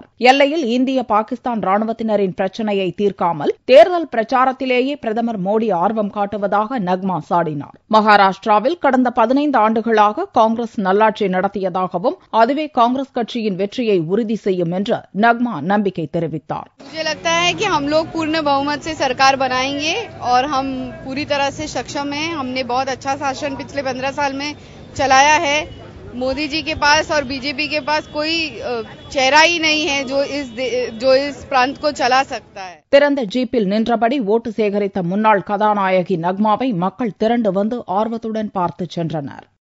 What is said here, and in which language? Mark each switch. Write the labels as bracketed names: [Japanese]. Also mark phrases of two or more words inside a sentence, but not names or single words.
[Tamil] எல்லையில் இந்திய பாகிஸ்தான் ராணுவத்தினரின் பிரச்சினையை தீர்க்காமல் தேர்தல் பிரச்சாரத்திலேயே பிரதமர் மோடி ஆர்வம் காட்டுவதாக நக்மா சாடினார். மகாராஷ்டிராவில் கடந்த 15 ஆண்டுகளாக காங்கிரஸ் நல்லாட்சி நடத்தியதாகவும் அதுவே காங்கிரஸ் கட்சியின் வெற்றியை உறுதி செய்யும் என்று நக்மா நம்பிக்கை தெரிவித்தார். [Hindi] मुझे लगता है कि हम लोग पूर्ण बहुमत से सरकार बनाएंगे और हम पूरी तरह से सक्षम हैं। हमने बहुत अच्छा शासन पिछले 15 साल में चलाया है। मोदी जी के पास और बीजेपी के पास कोई चेहरा ही नहीं है जो इस प्रांत को चला सकता है. [Tamil] திறந்த ஜீப்பில் நின்றபடி ஓட்டு சேகரித்த முன்னாள் கதாநாயகி நக்மாவை மக்கள் திரண்டு வந்து ஆர்வத்துடன் பார்த்து சென்றனர்.